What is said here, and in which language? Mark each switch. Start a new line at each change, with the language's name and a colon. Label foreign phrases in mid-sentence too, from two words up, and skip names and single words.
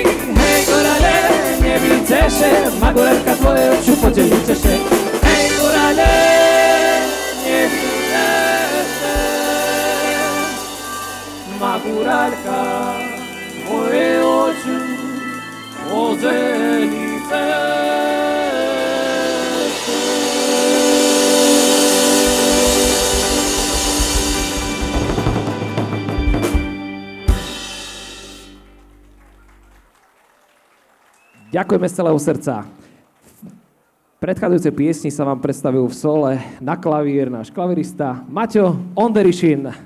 Polish: Hej, górale, nie widzę się, magoralka twoje oczu podzielicie się. Hej, górale, nie widzę się, magoralka twoje oczu podzielicie się.
Slovak: Ďakujeme z celého srdca. V predchádzajúcej piesni sa vám predstavil v sole na klavír náš klavirista Maťo Onderišin.